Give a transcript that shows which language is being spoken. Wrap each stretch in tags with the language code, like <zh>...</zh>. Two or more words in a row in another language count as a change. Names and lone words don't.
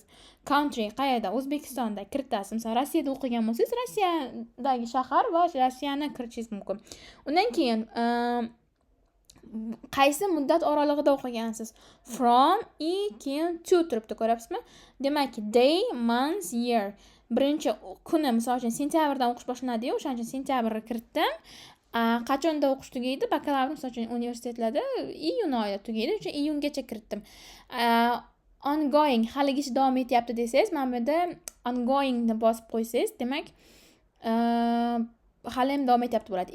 <uz>Country qayerda? O'zbekistonda kiritasiz. Masalan, Rossiyada o'qigan bo'lsangiz, Rossiyadagi shahar va Rossiyani kiritishingiz mumkin. Undan keyin qaysi muddat oralig'ida o'qigansiz? From, keyin to turibdi, ko'ryapsizmi? Demak,</uz> <en>day, month, year.</en> <uz>Birinchi kuni, misol uchun sentyabrdan o'qish boshlanadi-yu, o'shaning uchun sentyabrni kiritdim. Qachonda o'qish tugaydi? Bakalavr misol uchun universitetlarda iyun oyida tugaydi, o'sha iyungacha kiritdim. Ongoing, haligacha davom etyapti desangiz, mana bu yerda ongoing ni bosib qo'ysangiz, demak, hali ham davom etyapti bo'ladi.</uz>